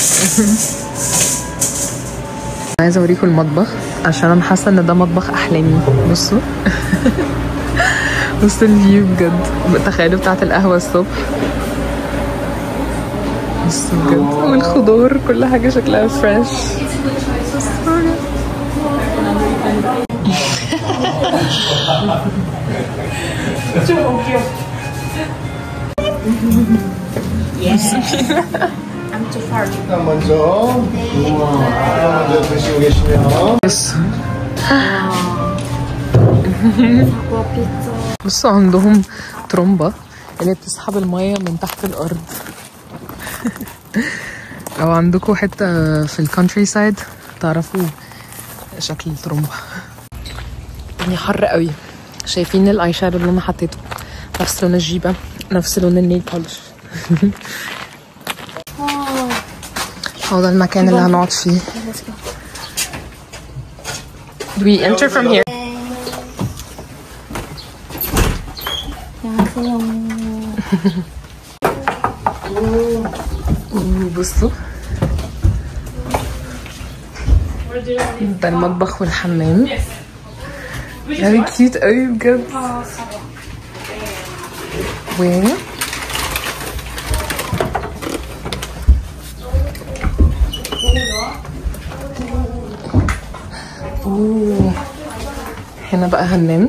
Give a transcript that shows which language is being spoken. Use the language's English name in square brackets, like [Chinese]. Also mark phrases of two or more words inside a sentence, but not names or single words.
[Arabic] عايزه اوريكم المطبخ عشان انا حاسه ان ده مطبخ احلامي. بصوا. بصوا الفيو بجد. تخيلوا بتاعت القهوه الصبح. بصوا بجد. والخضار كل حاجه شكلها فريش. [Korean] 일단 먼저 드시고 계시면. [Arabic] بصوا عندهم ترومبة اللي بتسحب المية من تحت الأرض. أو عندكم حتة في [English] the countryside [Arabic] تعرفوا شكل الترومبة. يعني حر قوي. شايفين [English] eyeshadow [Arabic] اللي انا حطيته نفس لون الجيبة نفس لون [English] nail polish. [Arabic] هو ده المكان اللي هنقعد فيه. [English] Do we enter from here? [Arabic] بصوا ده المطبخ والحمام. يعني كيوت قوي بجد. و هنا بقى هننام.